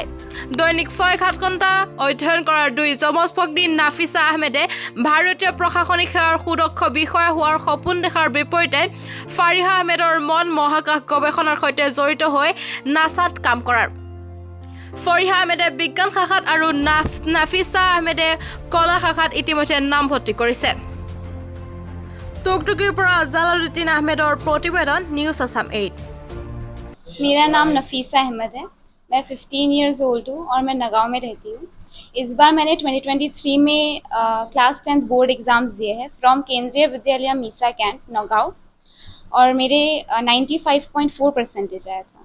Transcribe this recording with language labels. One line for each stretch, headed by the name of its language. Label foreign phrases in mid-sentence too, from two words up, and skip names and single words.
Assamese: দৈনিক 6-7 ঘণ্টা অধ্যয়ন কৰাৰ দুই যমজ ভগ্নী নাফিছা আহমেদে ভাৰতীয় প্ৰশাসনিক সেৱাৰ সুদক্ষ বিষয়া হোৱাৰ সপোন দেখাৰ বিপৰীতে ফাৰিহা আহমেদৰ মন মহাকাশ গৱেষণাৰ সৈতে জড়িত হৈ নাছাত কাম কৰাৰ। ফাৰিহা আহমেদে বিজ্ঞান শাখাত আৰু নাফিছা আহমেদে কলা শাখাত ইতিমধ্যে নামভৰ্তি কৰিছে। টুকটুকীৰ পৰ জালালুদ্দিন আহমেদৰ প্ৰতিবেদন নিউজ অসম 8।
Hindi: मेरा नाम नफीसा अहमद है। मैं 15
English: years old
Hindi: हूँ और मैं नगांव में रहती हूँ। इस बार मैंने 2023 में
English: class 10th board exams
Hindi: दिए हैं फ्रॉम केंद्रीय विद्यालय मीसा कैंट नगांव और मेरे 95.4 परसेंटेज आया था।